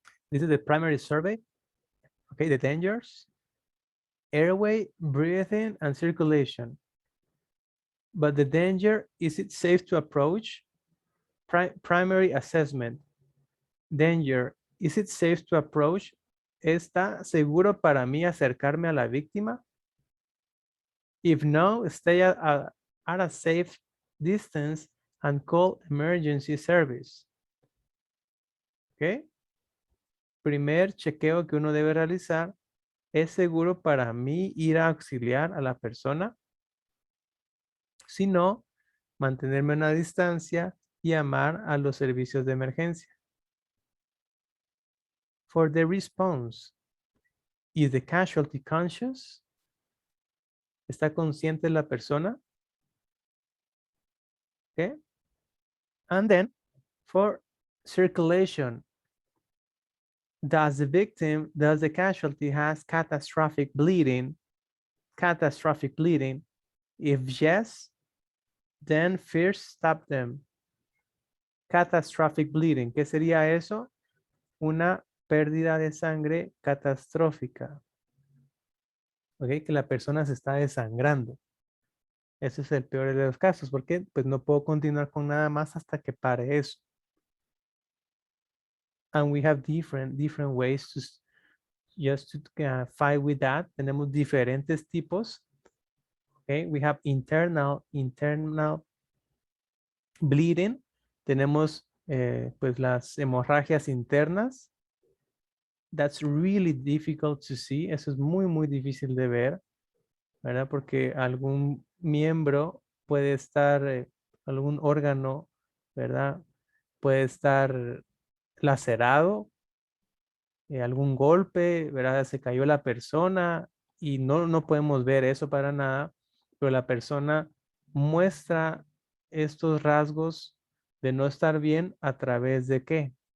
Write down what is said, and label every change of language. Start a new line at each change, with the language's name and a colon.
English: This is the primary survey. Okay, the dangers, airway, breathing, and circulation. But the danger, is it safe to approach? Primary assessment. Danger, is it safe to approach?
Spanish: ¿Está seguro para mí acercarme a la víctima?
English: If no, stay at a safe distance and call emergency service.
Spanish: ¿Ok? Primer chequeo que uno debe realizar. ¿Es seguro para mí ir a auxiliar a la persona? Si no, mantenerme a una distancia y llamar a los servicios de emergencia.
English: For the response, is the casualty conscious?
Spanish: ¿Está consciente la persona?
English: Okay. And then, for circulation, does the casualty has catastrophic bleeding? Catastrophic bleeding. If yes, then first stop them. Catastrophic bleeding.
Spanish: ¿Qué sería eso? Una pérdida de sangre catastrófica. ¿Ok? Que la persona se está desangrando. Ese es el peor de los casos. ¿Por qué? Pues no puedo continuar con nada más hasta que pare eso.
English: And we have different ways to just to fight with that.
Spanish: Tenemos diferentes tipos.
English: Okay, we have internal bleeding.
Spanish: Tenemos pues las hemorragias internas.
English: That's really difficult to see.
Spanish: Eso es muy difícil de ver, ¿verdad? Porque algún miembro puede estar, algún órgano, ¿verdad? Puede estar lacerado, algún golpe, ¿verdad? Se cayó la persona y no podemos ver eso para nada, pero la persona muestra estos rasgos de no estar bien a través de ¿qué?